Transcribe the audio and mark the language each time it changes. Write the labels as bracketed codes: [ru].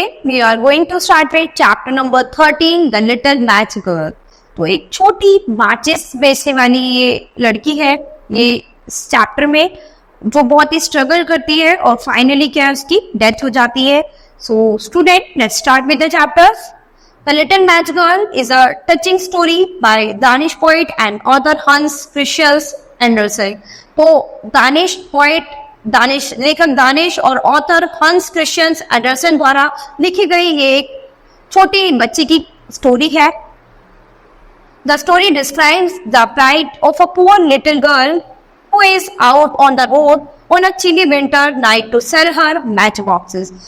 [en] we are going to start with chapter number 13, The Little Match Girl. [hi] तो एक छोटी माचिस बेचने वाली ये लड़की है ये इस चैप्टर में, जो बहुत ही स्ट्रगल करती है और फाइनली क्या है, उसकी डेथ हो जाती है. [en] So student, let's start with the chapters. The Little Match Girl is a touching story by Danish poet and author Hans Christian Andersen. [hi] तो दानिश पोएट, लेखक दानिश और ऑथर हंस क्रिश्चियन एंडरसन द्वारा लिखी गई ये एक छोटी बच्ची की स्टोरी है. [en] The story describes the plight of a poor little girl who is out on the road on a chilly winter night to sell her matchboxes.